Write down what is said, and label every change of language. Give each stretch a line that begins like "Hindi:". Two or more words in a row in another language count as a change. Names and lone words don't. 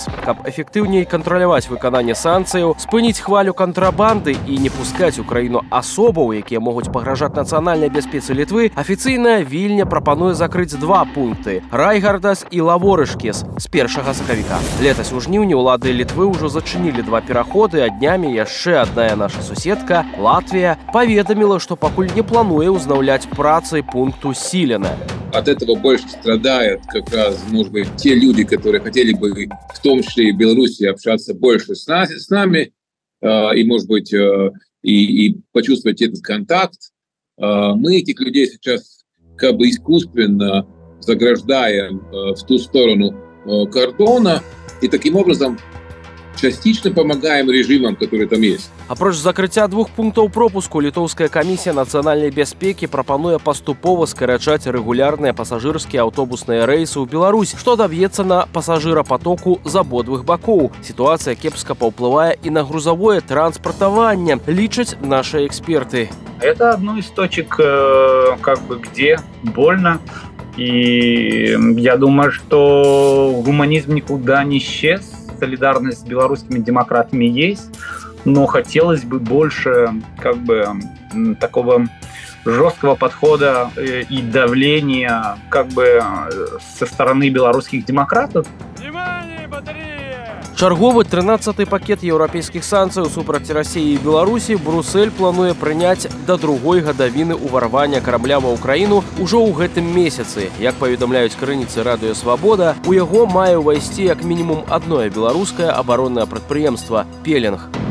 Belarusian: Каб эфектыўней кантраляваць выкананне санкцыяў, спыніць хвалю кантрабанды і не пускаць у краіну асобаў, якія могуць пагражаць нацыянальнай бяспецы Літвы, афіцыйная Вільня прапануе закрыць 2 пункты – Райгардас і Лаворышкес з 1 сакавіка. Летась у жніўні ўлады Літвы ўжо зачынілі 2 пераходы, а днямі яшчэ адная наша суседка, Латвія, паведаміла, што пакуль не плануе ўзнаўляць працы пункту Силена.
Russian: От этого больше страдают как раз, может быть, те люди, которые хотели бы, в том числе и в Беларуси, общаться больше с нами, и, может быть, и почувствовать этот контакт. Мы этих людей сейчас как бы искусственно заграждаем в ту сторону кордона, и таким образом частично помогаем режимам, которые там есть.
Belarusian: Апроч закрыцця 2 пунктаў пропуску, літоўская камісія нацыянальнай бяспекі прапануе паступова скарачаць рэгулярныя пасажырскія аўтобусныя рэйсы ў Беларусь, што даб'ецца на пасажырапатоку з абодвых бакоў. Сітуацыя кепска паўплывае і на грузавое транспартаванне, лічаць наши эксперты.
Russian: Это одно из точек, где больно. И я думаю, что гуманизм никуда не исчез. Солидарность с белорусскими демократами есть, но хотелось бы больше такого жесткого подхода и давления со стороны белорусских демократов. Внимание, батарея!
Belarusian: Чарговы 13-й пакет еўрапейскіх санкцыяў супраць Расіі і Беларусі Брусэль плануе прыняць да другой гадавіны ўварвання карабля ва ўкраіну ўжо ў гэтым месяцы. Як паведамляюць крыніцы Радыё Свабода, у яго мае ўвайсці як мінімум адное беларускае абароннае прадпрыемства – «Пеленг».